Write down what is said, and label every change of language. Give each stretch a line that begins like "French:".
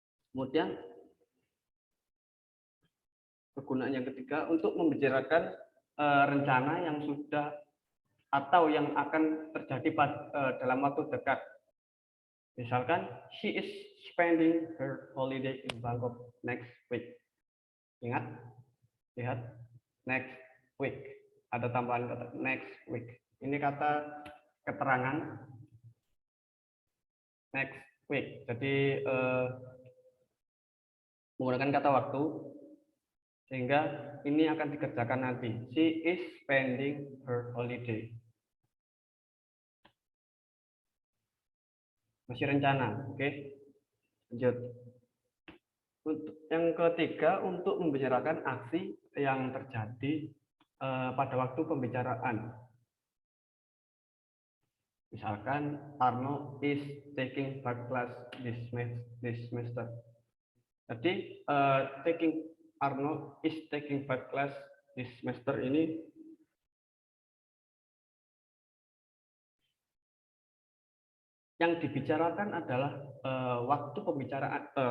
Indonesian: Kemudian kegunaan yang ketiga untuk membicarakan rencana yang sudah atau yang akan terjadi dalam waktu dekat.
English: Misalkan she is spending her holiday in Bangkok next week.
Indonesian: Ingat, lihat
English: next week,
Indonesian: ada tambahan kata next week. Ini kata keterangan
English: next week.
Indonesian: Jadi menggunakan kata waktu sehingga ini akan dikerjakan nanti.
English: She is spending her holiday.
Indonesian: Masih rencana, oke? Lanjut. Untuk yang ketiga, untuk membicarakan aksi yang terjadi pada waktu pembicaraan.
English: Misalkan Arno is taking 5 class this semester.
Indonesian: Jadi
English: Arno is taking 5 class this semester
Indonesian: ini yang dibicarakan adalah waktu pembicaraan,